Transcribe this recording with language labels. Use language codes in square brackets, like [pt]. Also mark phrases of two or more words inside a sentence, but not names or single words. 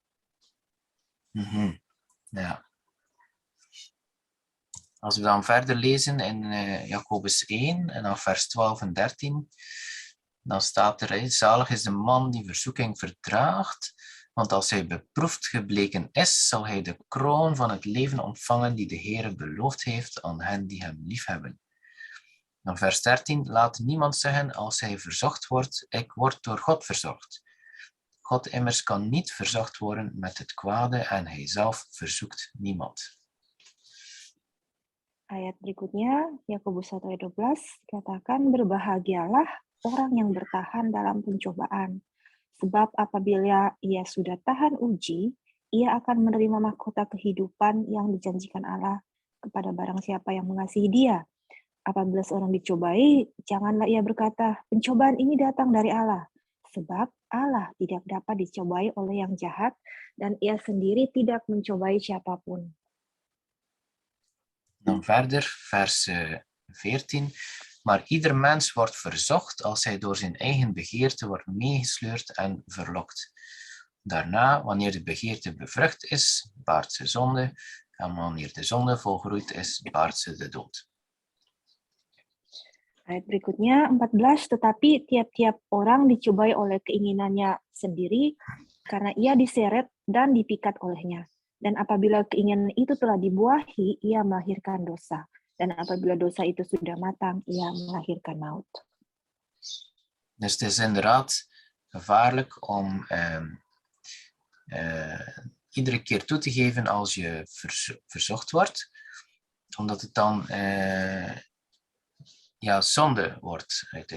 [nl] Ja. Als we dan verder lezen in Jacobus 1 en dan vers 12 en 13, dan staat er, zalig is de man die verzoeking verdraagt, want als hij beproefd gebleken is, zal hij de kroon van het leven ontvangen die de Heere beloofd heeft aan hen die hem liefhebben. Dan vers 13, laat niemand zeggen als hij verzocht wordt, ik word door God verzocht. God immers kan niet verzocht worden met het kwade en hij zelf verzoekt niemand. [id] Ayat berikutnya, Yakobus 1 ayat 12, dikatakan berbahagialah orang yang bertahan dalam pencobaan. Sebab apabila ia sudah tahan uji, ia akan menerima mahkota kehidupan yang dijanjikan Allah kepada barang siapa yang mengasihi dia. Apabila seorang dicobai, janganlah ia berkata, pencobaan ini datang dari Allah. Sebab Allah tidak dapat dicobai oleh yang jahat, dan ia sendiri tidak mencobai siapapun. [nl] Dan verder, vers 14. Maar ieder mens wordt verzocht als hij door zijn eigen begeerte wordt meegesleurd en verlokt. Daarna, wanneer de begeerte bevrucht is, baart ze zonde. En wanneer de zonde volgroeid is, baart ze de dood. [id] Ayat berikutnya 14, tetapi tiap-tiap orang dicobai oleh keinginannya sendiri karena ia diseret dan dipikat olehnya. Dan apabila keinginan itu telah dibuahi, ia melahirkan dosa. Dan apabila dosa itu sudah matang, ia melahirkan maut. [nl] Dus het is inderdaad gevaarlijk om iedere keer toe te geven als je verzocht wordt, omdat het dan zonde wordt uiteindelijk.